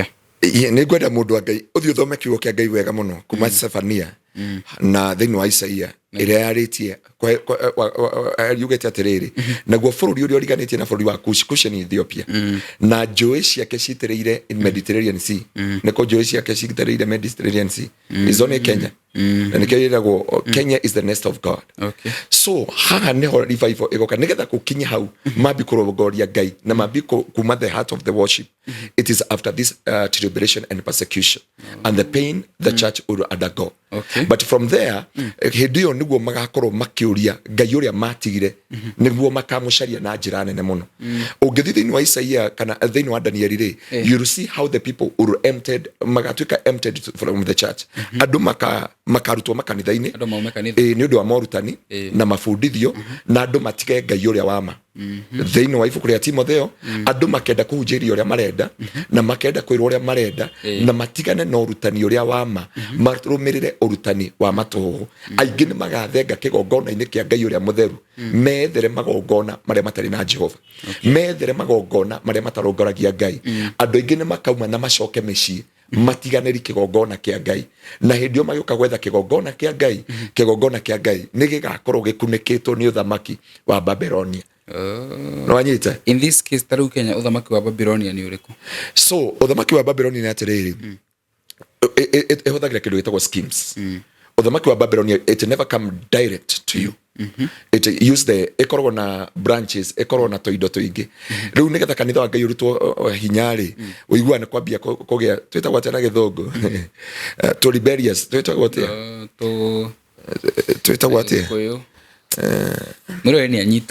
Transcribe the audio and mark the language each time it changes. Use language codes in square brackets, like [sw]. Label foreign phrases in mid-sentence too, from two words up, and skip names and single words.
[ki] Nĩ ngwenda mũndũ wa Ngai ũthiĩ ũthome kiugo kĩa Ngai wega mũno kuma Zephaniah na thĩinĩ wa Isaia ĩrĩa yarĩtie yugĩte atĩrĩrĩ naguo bũrũri ũrĩa ũriganĩtie na bũrũri wa Kush ni Ethiopia na njũĩ ciake citĩrĩire Mediterranean Sea. Nĩko njũĩ ciake citĩrĩire Mediterranean Sea izo nĩ Kenya na nĩkĩo ĩragwo [en] Kenya is the nest of God. [ki] So haha nĩho revival ĩgoka nĩgetha gũkinya hau mambi kũrongoria Ngai na mambi kuma [en] the heart of the worship. It is after this tribulation and persecution and the pain the church will undergo. But from there [ki] hĩndĩ ĩyo nĩguo magakorwo makĩũria Ngai ũrĩa matigire nĩguo makamũcaria na njĩra nene mũno. Ũngĩthiĩ thĩinĩ wa Isaia kana thĩinĩ wa Danieli rĩ [en] you see how the people were emptied [ki] magatuĩka [en] emptied from the church. [ki] Andũ makarutwo makanitha-inĩ nĩ ũndũ wa morutani na mabundithio na andũ matige Ngai ũrĩa wama. Thĩinĩ wa ibuku rĩa Timotheo andũ makenda kũhunjĩria ũrĩa marenda na makenda kwĩrwo ũrĩa marenda na matigane na ũrutani ũrĩa wama marũmĩrĩre ũrutani wa matũhũ. Aingĩ nĩ magathenga kĩgongona-inĩ kĩa Ngai ũrĩa mũtheru methere magongona marĩa matarĩ na Jehova, methere magongona marĩa matarongoragia Ngai. Andũ aingĩ nĩ makauma na macoke mĩciĩ matiganĩri kĩgongona kĩa Ngai na hĩndĩ ĩyo magĩũka gwetha kĩgongona kĩa Ngai nĩ gĩgakorwo gĩkunĩkĩtwo nĩ ũthamaki wa Babilonia. No anyita [en] in this case [ki] taru Kenya uthamaki wa Babilonia ni ũrĩkũ? So uthamaki wa Babilonia ni atĩrĩrĩ ĩhũthagĩra kĩndũ gĩtagwo schemes. Uthamaki wa Babilonia [en] it never come direct to you. It use the [ki] ĩkoragwo na branches, ĩkoragwo na tũindo tũingĩ. Rĩu nĩgetha kanitha wa Ngai ũrutwo hinyarĩ ũiguane kwambia kũgĩa twĩtagwo atĩa na Gĩthũngũ [en] to rebellious [ki] twĩtagwo atĩa twĩtagwo atĩa Mwĩrori nĩ anyita.